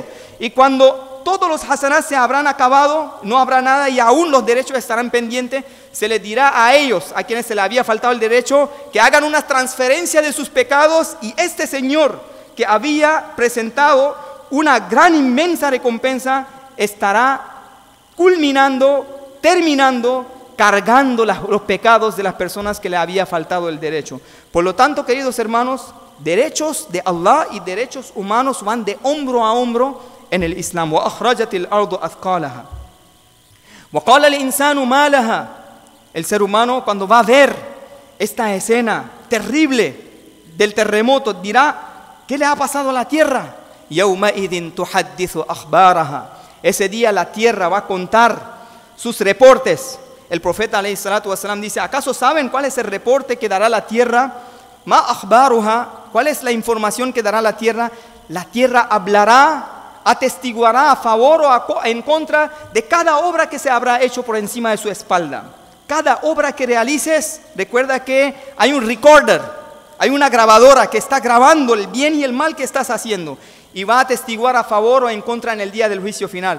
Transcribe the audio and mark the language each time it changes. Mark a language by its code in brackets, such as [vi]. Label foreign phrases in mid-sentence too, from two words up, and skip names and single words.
[es] Y cuando todos los hasanat se habrán acabado, no habrá nada y aún los derechos estarán pendientes, se les dirá a ellos, a quienes se le había faltado el derecho, que hagan una transferencia de sus pecados, y este señor que había presentado una gran inmensa recompensa estará culminando, terminando, cargando los pecados de las personas que le había faltado el derecho. Por lo tanto, queridos hermanos, derechos de Allah y derechos humanos van de hombro a hombro en el Islam. [ar] وَأَخْرَجَتِ الْأَرْضُ أَثْقَالَهَا وَقَالَ الْإِنسَانُ مَا لَهَا. [es] El ser humano, cuando va a ver esta escena terrible del terremoto, dirá: ¿qué le ha pasado a la tierra? [ar] يَوْمَئِذٍ تُحَدِّثُ أَخْبَارَهَا. [es] Ese día la tierra va a contar sus reportes. El profeta [ar] عليه الصلاة والسلام [es] dice: ¿acaso saben cuál es el reporte que dará la tierra? [ar] ما أخبارها. [es] ¿Cuál es la información que dará la tierra? La tierra hablará, atestiguará a favor o en contra de cada obra que se habrá hecho por encima de su espalda. Cada obra que realices, recuerda que hay un recorder, hay una grabadora que está grabando el bien y el mal que estás haciendo, y va a atestiguar a favor o en contra en el día del juicio final.